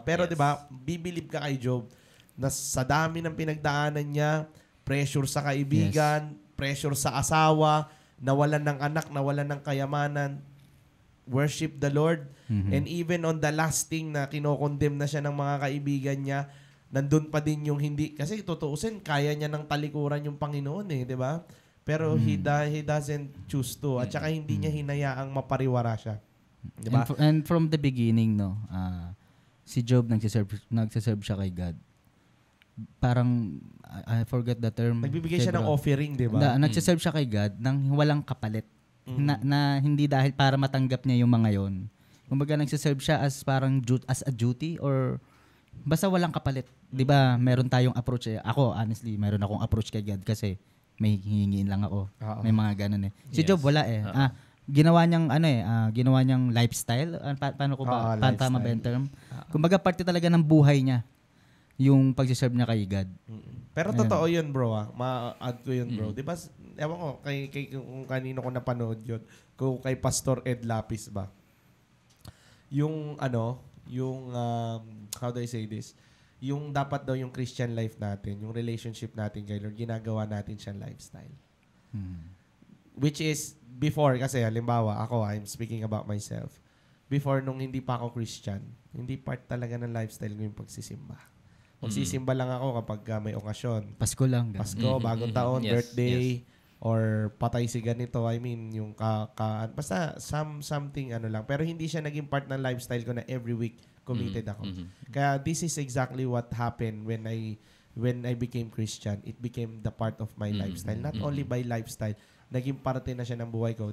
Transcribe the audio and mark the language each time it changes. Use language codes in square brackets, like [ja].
[tl] Pero diba, bibilib ka kay Job na sa dami ng pinagdaanan niya, pressure sa kaibigan, pressure sa asawa, nawalan ng anak, nawalan ng kayamanan, [en] worship the Lord. And even on the last thing [tl] na kinokondemn na siya ng mga kaibigan niya, nandun pa din yung hindi, kasi tutuusin, kaya niya ng talikuran yung Panginoon di ba? [en] Pero he doesn't choose to. [tl] At saka hindi niya hinayaang mapariwara siya. Diba? And from the beginning, si Job nagsiserve siya kay God. [en] Parang, I forget the term. [tl] Nagbibigay siya ng offering, di ba? Nagsiserve siya kay God nang walang kapalit. Na hindi dahil para matanggap niya yung mga yon. Kumbaga nagsiserve siya as parang as a duty or basta walang kapalit. Di ba meron tayong approach Ako, honestly, meron akong approach kay God kasi may hihingiin lang ako. May mga ganun Si Job wala ginawa niyang ginawa niyang lifestyle. Paano ko ba? Tama ba yung term? Kumbaga parte talaga ng buhay niya yung pag-serve niya kay God. Pero totoo yun, bro. Ma-add ko yun, bro. Di ba, ewan ko, kung kanino ko napanood yun, kung kay Pastor Ed Lapis ba? Yung, [en] how do I say this? [tl] Yung dapat daw yung Christian life natin, yung relationship natin kay Lord, ginagawa natin siyang lifestyle. [en] Which is, before, kasi halimbawa, I'm speaking about myself. [tl] Before, nung hindi pa ako Christian, hindi part talaga ng lifestyle ko yung pagsisimba. Magsisimba lang ako kapag may okasyon. Pasko lang. Pasko, bagong taon, birthday, or patay si ganito. I mean, yung basta something lang. Pero hindi siya naging part ng lifestyle ko na every week committed ako. [en] Kaya this is exactly what happened when I became Christian. It became the part of my lifestyle. Not only by lifestyle, [tl] naging parte na siya ng buhay ko.